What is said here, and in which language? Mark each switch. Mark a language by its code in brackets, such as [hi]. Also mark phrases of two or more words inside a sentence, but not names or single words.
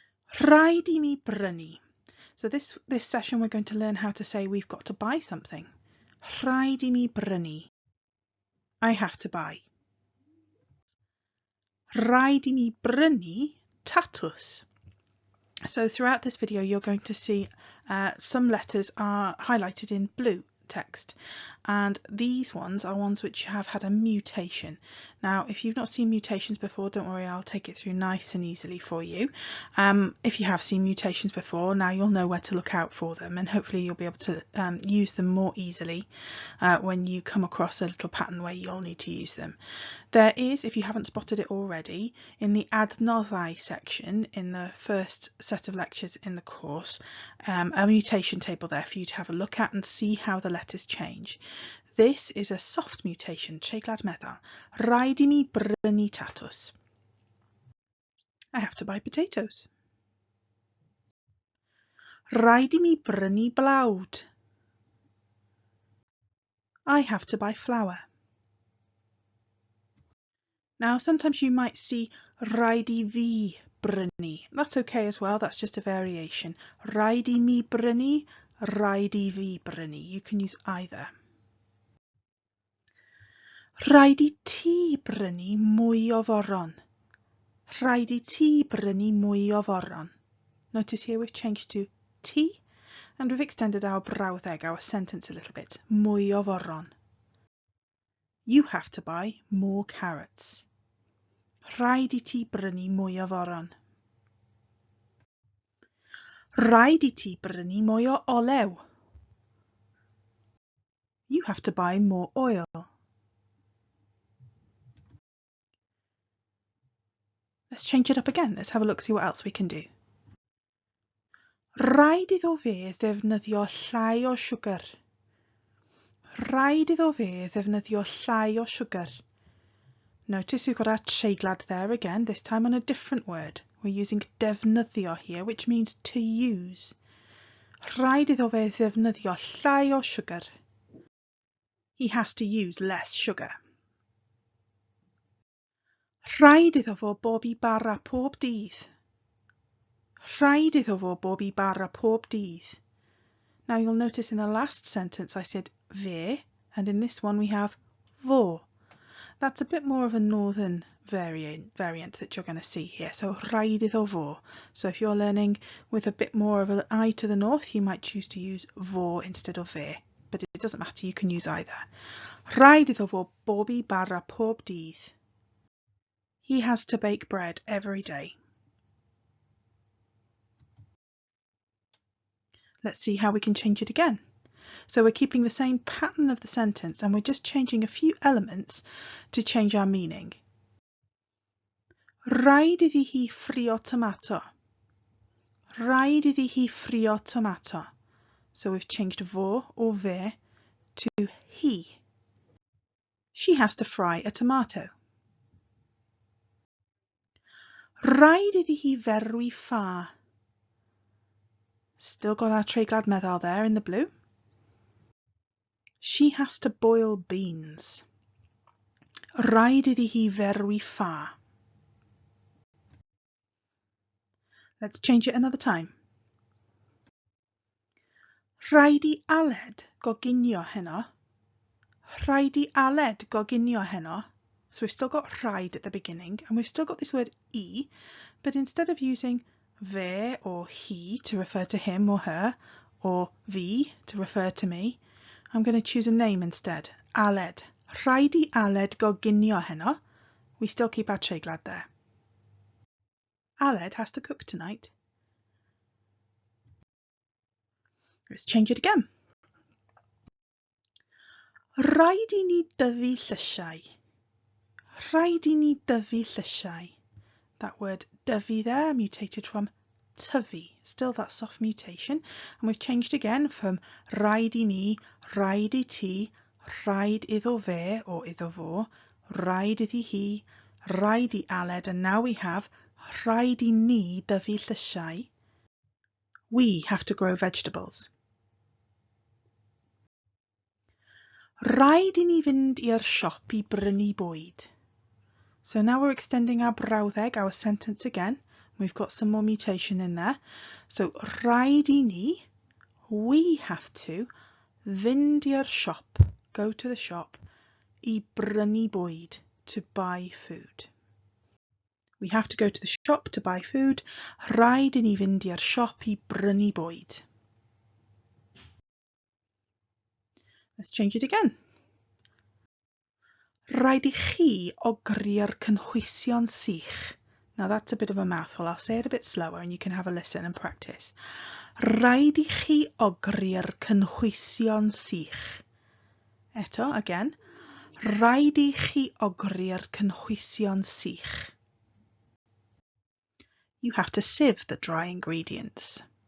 [cy] Rhaid I mi brynu. [en] So this session we're going to learn how to say we've got to buy something. [cy] Rhaid I mi brynu. [en] I have to buy. [cy] Rhaid I mi brynu tatws. [en] So throughout this video you're going to see some letters are highlighted in blue text, and these ones are ones which have had a mutation. Now if you've not seen mutations before, don't worry, I'll take it through nice and easily for you. If you have seen mutations before, now you'll know where to look out for them, and hopefully you'll be able to use them more easily when you come across a little pattern where you'll need to use them. There is, if you haven't spotted it already, in the adnoddau section in the first set of lectures in the course, a mutation table there for you to have a look at and see how the letters change. This is a soft mutation, [cy] treiglad meddal. Rhaid I mi brynu tatws. [en] I have to buy potatoes. [cy] Rhaid I mi brynu blawd. [en] I have to buy flour. Now sometimes you might see [cy] rhaid I fi brynu. [en] That's okay as well, that's just a variation. [cy] Rhaid I mi brynu, rhaid I fi brynu. [en] You can use either. [cy] Rhaid I ti brynu mwy o foron. Rhaid I ti brynu mwy o foron. [en] Notice here we've changed to ti, and we've extended our brawddeg, our sentence a little bit. [cy] Mwy o foron. [en] You have to buy more carrots. [cy] Rhaid I ti brynu mwy o foron. Rhaid I ti brynu mwy o olew. [en] You have to buy more oil. Let's change it up again. Let's have a look, see what else we can do. [cy] Rhaid iddo fe ddefnyddio llai o siwgr. Rhaid iddo fe ddefnyddio llai o siwgr. [en] Notice we've got our treiglad there again, this time on a different word. We're using defnyddio here, which means to use. [cy] Rhaid iddo fe ddefnyddio llai o siwgr. [en] He has to use less sugar. [cy] Rhaid iddo fo bob I bara pob dydd. Rhaid iddo fo bob I bara pob dydd. [en] Now you'll notice in the last sentence I said fe, and in this one we have fo. That's a bit more of a northern variant that you're going to see here. [cy] So rhaid iddo fo. [en] So if you're learning with a bit more of an eye to the north, you might choose to use fo instead of fe. But it doesn't matter, you can use either. [cy] Rhaid iddo fo bob I bara pob dydd. [en] He has to bake bread every day. Let's see how we can change it again. So we're keeping the same pattern of the sentence and we're just changing a few elements to change our meaning. [cy] Rhaid iddi hi ffrio tomato. Rhaid iddi hi ffrio tomato. [en] So we've changed fo or fe to he. She has to fry a tomato. [cy] Rhaid iddi hi ferwi ffa. [en] Still got our [cy] treiglad meddal [en] there in the blue. She has to boil beans. [cy] Rhaid iddi hi ferwi ffa. [en] Let's change it another time. [cy] Rhaid I Aled Coginio heno. Rhaid I Aled Coginio heno. [en] So we've still got rhaid at the beginning, and we've still got this word I, but instead of using fe or he to refer to him or her, or fi to refer to me, I'm going to choose a name instead. Aled. [cy] Rhaid I Aled Coginio heno. [en] We still keep our treiglad there. Aled has to cook tonight. Let's change it again. [cy] Rhaid I ni dyfu llysiau. Rhaid I ni dyfu llysiau. [en] That word dyfu there mutated from tyfu, still that soft mutation, and we've changed again from [cy] rhaid I mi, rhaid I ti, rhaid iddo fe [en] or [cy] iddo fo, rhaid iddi hi, rhaid I Aled, [en] and now we have [cy] rhaid I ni dyfu llysiau. [en] We have to grow vegetables. [cy] Rhaid I ni fynd i'r siop I brynu bwyd. [en] So now we're extending our brawddeg, our sentence again. we've got some more mutation in there. [cy] So rhaid I ni, [en] we have to, [cy] fynd i'r shop, [en] go to the shop, [cy] I brynu bwyd, [en] to buy food. We have to go to the shop to buy food. [cy] Rhaid I ni fynd i'r shop I brynu bwyd. [en] Let's change it again. [cy] Rhaid I chi ogri'r cynhwysion sych. [en] Now that's a bit of a mouthful. I'll say it a bit slower and you can have a listen and practice. [cy] Rhaid I chi ogri'r cynhwysion sych. Eto, again. Rhaid I chi ogri'r cynhwysion sych. [en] You have to sieve the dry ingredients.